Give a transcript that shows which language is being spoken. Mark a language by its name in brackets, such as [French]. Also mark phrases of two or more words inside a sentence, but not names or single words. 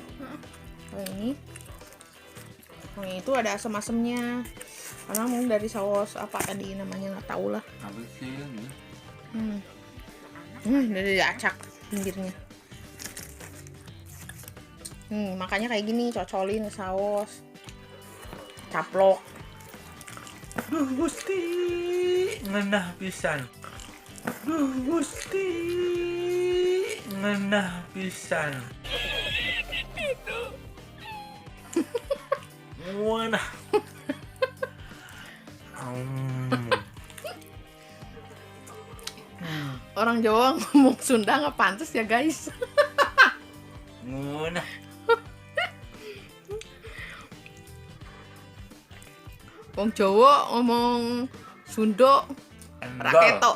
[Indonesian] Oh ini. Oh itu ada asam-asamnya. Karena mungkin dari saus apa tadi namanya nggak tahu lah. Apa sih ini? Dari acak pinggirnya. Makanya kayak gini cocolin saus. Caplok. [Sundanese] Gusti ngenah pisan. Gusti ngenah pisan. Ngenah. [Indonesian] Orang Jawa ngomong Sunda nggak pantas ya guys. [Sundanese] Ngenah. [Javanese] Wong Jawa ngomong Sunda raketo.